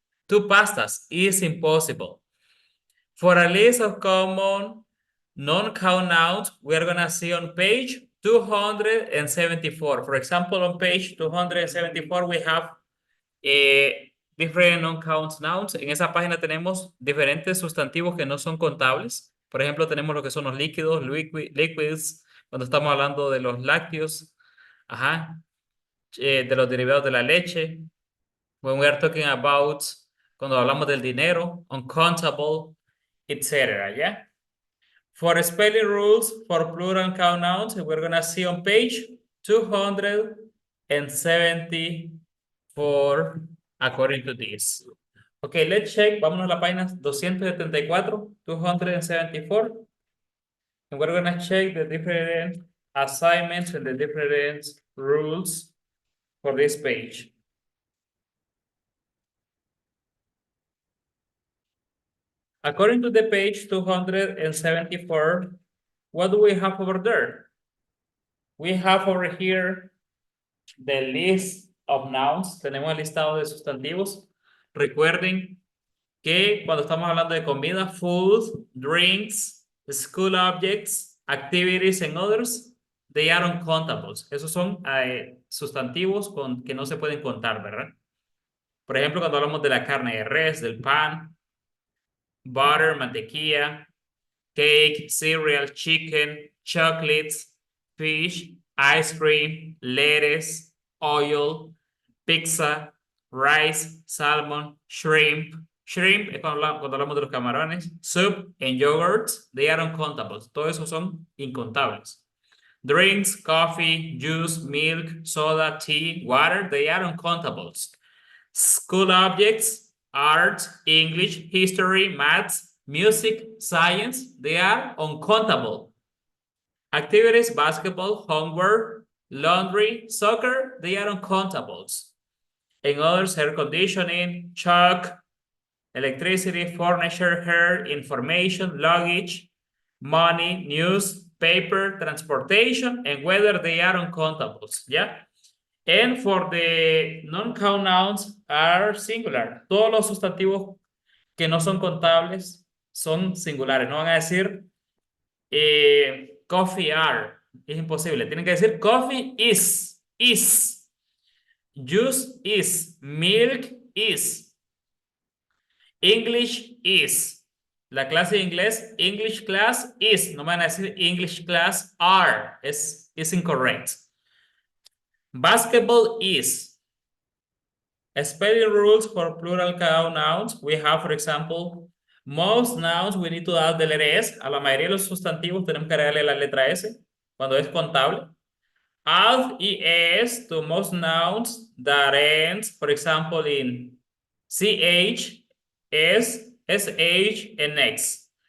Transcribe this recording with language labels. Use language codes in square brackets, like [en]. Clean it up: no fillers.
[en] 2 pastas is impossible. For a list of common non-count nouns, we are going to see on page 274. For example, on page 274, we have different non-count nouns. [es] En esa página tenemos diferentes sustantivos que no son contables. Por ejemplo, tenemos lo que son los líquidos, liquids, cuando estamos hablando de los lácteos, de los derivados de la leche. [en] When we are talking about, [es] cuando hablamos del dinero, [en] uncountable, etc. Yeah. For spelling rules for plural and count nouns, we're going to see on page 274 according to this. Okay, let's check. [es] Vámonos a la página 274, 274. [en] And we're going to check the different assignments and the different rules for this page. According to the page 274, what do we have over there? We have over here the list of nouns. [es] Tenemos el listado de sustantivos. Recuerden que cuando estamos hablando de comida, [en] food, drinks, school objects, activities, and others, they are uncountables. [es] Esos son sustantivos que no se pueden contar, ¿verdad? Por ejemplo, cuando hablamos de la carne de res, del pan, [en] butter, mantequilla, cake, cereal, chicken, chocolates, fish, ice cream, lettuce, oil, pizza, rice, salmon, shrimp. [es] Shrimp es cuando hablamos de los camarones. [en] Soup and yogurt, they are uncountables. [es] Todos esos son incontables. [en] Drinks, coffee, juice, milk, soda, tea, water, they are uncountables. School objects, art, English, history, maths, music, science, they are uncountable. Activities, basketball, homework, laundry, soccer, they are uncountables. And others, air conditioning, chalk, electricity, furniture, hair, information, luggage, money, news, paper, transportation, and whether they are uncountables, yeah? And for the non-count nouns are singular. [es] Todos los sustantivos que no son contables son singulares. No van a decir [en] coffee are. [es] Es imposible. Tienen que decir [en] coffee is. Juice is. Milk is. English is. [es] La clase de inglés, [en] English class is. [es] No van a decir [en] English class are. [es] Es incorrect. [en] Basketball is. Spelling rules for plural count nouns. We have, for example, most nouns we need to add the letter S. [es] A la mayoría de los sustantivos tenemos que agregarle la letra S cuando es contable. [en] Add ES to most nouns that ends, for example, in CH, S, SH, and X.